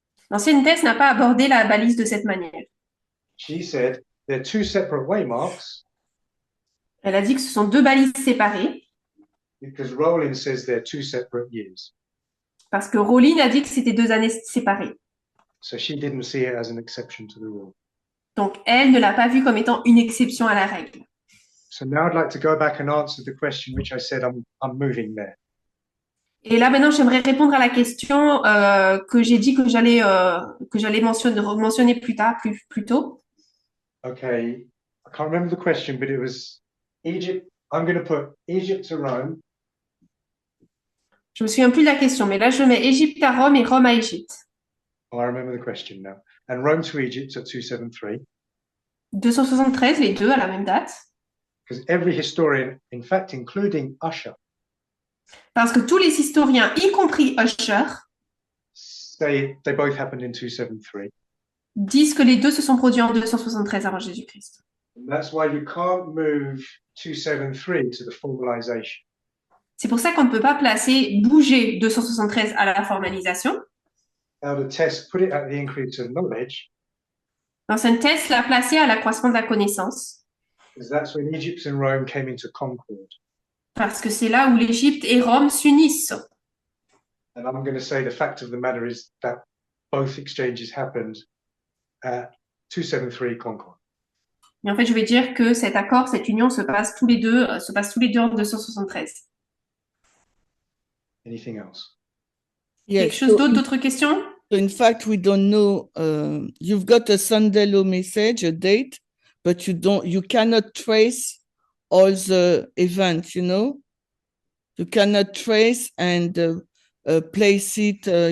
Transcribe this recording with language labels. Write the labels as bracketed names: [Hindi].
[French] L'ancienne thèse n'a pas abordé la balise de cette manière. [English] She said they're 2 separate way marks [French] Elle a dit que ce sont deux balises séparées [English] because Rowling says they're 2 separate years. [French] parce que Rowling a dit que c'était deux années séparées. [English] So she didn't see it as an exception to the rule. [French] Donc, elle ne l'a pas vu comme étant une exception à la règle. [English] So now I'd like to go back and answer the question which I said I'm moving there. [French] Et là, maintenant, j'aimerais répondre à la question que j'ai dit que j'allais mentionner plus tard, plus tôt. [English] Okay, I can't remember the question, but it was Egypt. I'm going to put Egypt to Rome. [French] Je me souviens plus de la question, mais là, je mets Égypte à Rome et Rome à Égypte. [English] Oh, I remember the question now. And Rome to Egypt at 273. [French] 273, les deux à la même date. [English] Because every historian, in fact, including Usher, [French] Parce que tous les historiens, y compris Usher, [English] say they both happened in 273. [French] disent que les deux se sont produits en 273 avant Jésus-Christ. [English] And that's why you can't move 273 to the formalization. [French] C'est pour ça qu'on ne peut pas bouger 273 à la formalisation. [English] Now the test put it at the increase of knowledge, [French] L'ancienne thèse l'a placé à l'accroissement de la connaissance, [English] because that's when Egypt and Rome came into concord. [French] parce que c'est là où l'Égypte et Rome s'unissent. [English] And I'm going to say the fact of the matter is that both exchanges happened at 273 Concord. [French] Mais en fait, je vais dire que cet accord, cette union se passe tous les deux en 273. [English] Anything else? Yes. [French] Quelque chose d'autre, d'autres questions? [English] So in fact, we don't know. You've got a Sandelo message, a date, but you cannot trace all the events. You know, you cannot trace and place it.